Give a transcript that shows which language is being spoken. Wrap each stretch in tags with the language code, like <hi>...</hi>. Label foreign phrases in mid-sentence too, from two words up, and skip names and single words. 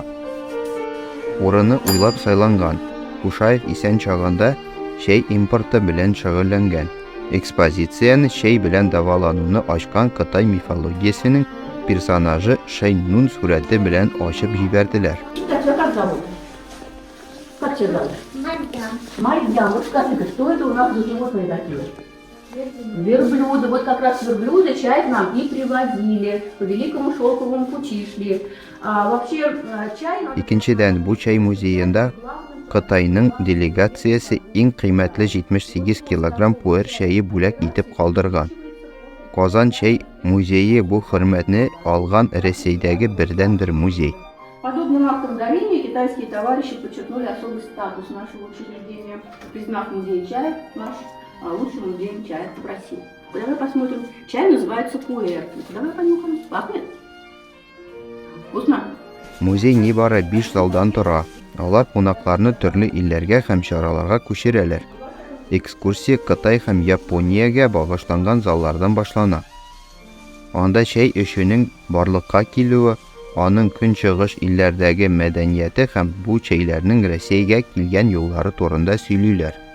<tt>Урыны уйлап сайланган. Кушаев исән чагында чәй импорты белән шөгыльләнгән. Экспозицияны чәй белән давалануны ачкан Кытай мифологиясенең персонажы Шәйнун сурәте белән ачып җибәрделәр.</tt> <ru>Как зовут? Как тебя зовут? Марьян. Вот скажи, что это у нас за животные такие? Верблюды. Вот как раз верблюды чай к нам и привозили. По великому шелковому пути шли. Вообще чай...</ru> <tt>Икенчедән, бу чәй музеенда Кытайның делегациясе иң кыйммәтле 78 килограмм пуэр чәе бүләк итеп калдырган. Казан Чәй музее бу хөрмәтне алган Рәсәйдәге бердән-бер музей.</tt> <ru>Подобным актом дарения китайские товарищи подчеркнули особый статус нашего учреждения, признав музей чая наш лучшим музеем чая в России. Давай посмотрим. Чай называется куэр. Давай понюхаем. Пахнет? Вкусно?</ru> <tt>Музей нибары 5 залдан тора. Алар кунакларны төрле илләргә һәм чараларга күчерәләр. Экскурсия Кытай һәм Япониягә багышланган заллардан башлана. Анда чәй эшенең барлыкка килүе, аның көнчыгыш илләрдәге мәдәнияте һәм бу чәйләрнең Россиягә килгән юллары турында сөйлиләр.</tt>